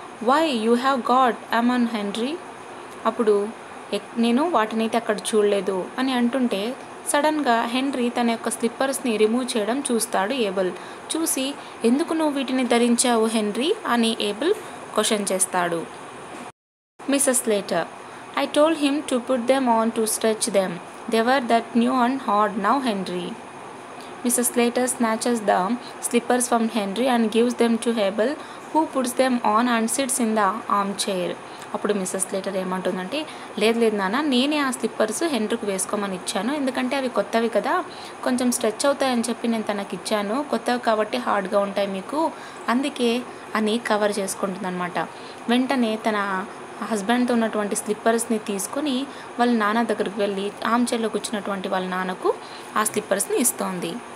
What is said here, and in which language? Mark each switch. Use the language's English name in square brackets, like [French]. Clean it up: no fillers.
[English] why you have got them on [Telugu] henry? అప్పుడు నేను వాటినైతే అక్కడ చూడలేదు అని అంటుంటే సడన్గా హెన్రీ తన యొక్క స్లిప్పర్స్ని రిమూవ్ చేయడం చూస్తాడు. ఏబుల్ చూసి, ఎందుకు నువ్వు వీటిని ధరించావు హెన్రీ అని ఏబుల్ క్వశ్చన్ చేస్తాడు. [English] Mrs Slater, I told him to put them on to stretch them. They were that new and hard now, Henry. Mrs. Slater snatches the slippers from Henry and gives them to Abel, who puts them on and sits in the armchair. [Telugu] అప్పుడు missus Slater ఏమంటుందంటే, లేదు నాన్న, నేనే ఆ slippers హెన్రీకి వేసుకోమని ఇచ్చాను, ఎందుకంటే అవి కొత్తవి కదా, కొంచెం స్ట్రెచ్ అవుతాయని చెప్పి నేను తనకి ఇచ్చాను, కొత్తవి కాబట్టి హార్డ్గా ఉంటాయి మీకు, అందుకే అని కవర్ చేసుకుంటుంది అనమాట. వెంటనే తన హస్బెండ్తో ఉన్నటువంటి స్లిప్పర్స్ని తీసుకొని వాళ్ళ నాన్న దగ్గరికి వెళ్ళి ఆమ్చైర్లో కూర్చున్నటువంటి వాళ్ళ నాన్నకు ఆ స్లిప్పర్స్ని ఇస్తోంది.